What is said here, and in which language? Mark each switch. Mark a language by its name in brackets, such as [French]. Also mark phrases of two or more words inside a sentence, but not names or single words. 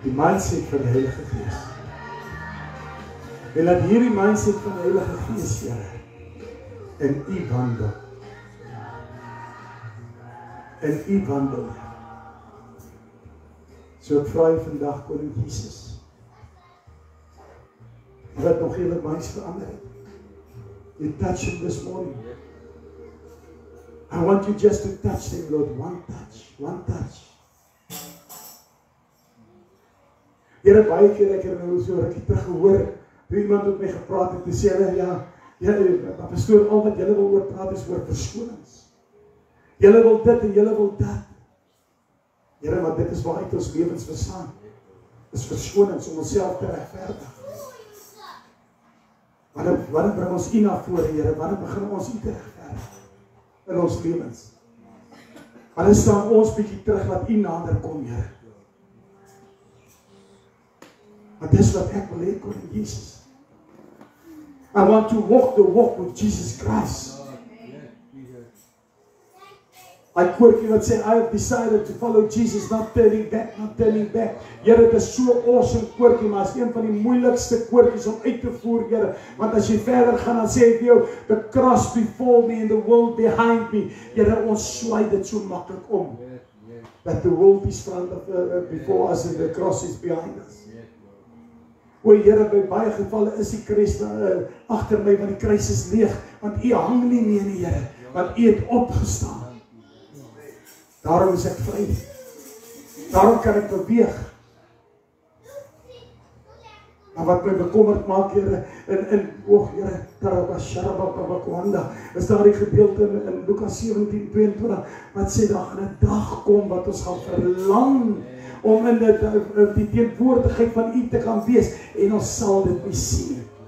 [Afrikaans] Die mindset van die Heilige Gees. En laat hierdie mindset van die Heilige Gees, Here, in U wandel. In U wandel. So ek vra U vandag, Koning Jesus, wat nog hele minds verander het. [English] You touch him this morning. I want you just to touch him, Lord. One touch. One touch. [Afrikaans] Here, baie keer ek het nou so rukkie terug gehoor, hoe iemand met my gepraat het, en sê hulle, ja, pastoor, al wat julle wil oor praat is oor verskonings. Julle wil dit en julle wil dat. Here, maar dit is waaruit ons lewens bestaan. Is verskonings om onsself te regverdig. Wanneer bring ons U na vore, Here? Wanneer begin ons U te regverdig in ons lewens? Wanneer staan ons bietjie terug wat U nader kom, Here? Maar dis wat ek wil hê, Koning Jesus. [English] I want to walk the walk with Jesus Christ. I quote [Afrikaans] wat sê, [English] I have decided to follow Jesus, not turning back, not turning back. [Afrikaans] Here, dit is so [English] awesome quote, [Afrikaans] maar is een van die moeilikste quotes om uit te voer, Here. Want as jy verder gaan, dan sê ek vir jou, [English] the cross before me and the world behind me. [Afrikaans] Here, ons swaai dit so maklik om. [English] That the world is front of, before us and the cross is behind us. [Afrikaans] O Here, by baie gevalle is die kruis agter my, want die kruis is leeg, want U hang nie meer nie, Here, want U het opgestaan. Daarom is ek vry. Daarom kan ek beweeg. Maar wat my bekommerd maak, Here, Here, is daar die gedeelte in Lukas 17:22, wat sê, daar gaan 'n dag kom, wat ons gaan verlang, om in die teenwoordigheid van U te gaan wees, en ons sal dit nie sien.